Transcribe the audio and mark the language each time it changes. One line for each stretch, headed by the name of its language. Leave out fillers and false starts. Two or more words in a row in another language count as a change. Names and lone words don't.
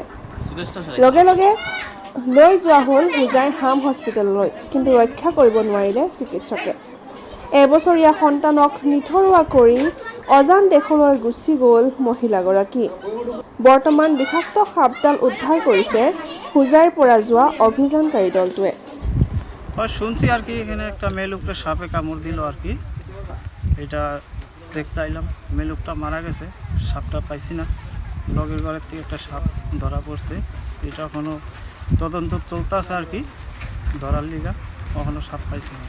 Assamese: লগে লগে লৈ যোৱা হ'ল হোজাই হাম হস্পিটেললৈ, কিন্তু ৰক্ষা কৰিব নোৱাৰিলে চিকিৎসকে। এবছৰীয়া সন্তানক নিথৰুৱা কৰি অজান দেশলৈ গুচি গ'ল মহিলাগৰাকী। বৰ্তমান বিষাক্ত সাপডাল উদ্ধাৰ কৰিছে হোজাইৰ পৰা যোৱা অভিযানকাৰী দলটোৱে।
Bangla: শুনছি আর কি এখানে একটা মেয়ে লোকটা সাপে কামড় দিল আর কি, এটা দেখতে আইলাম। মেয়ে লোকটা মারা গেছে, সাপটা পাইছি না। লগের ঘরের থেকে একটা সাপ ধরা পড়ছে, এটা এখনো তদন্ত চলতেছে আর কি, ধরার লিগা এখনো সাপ পাইছি না।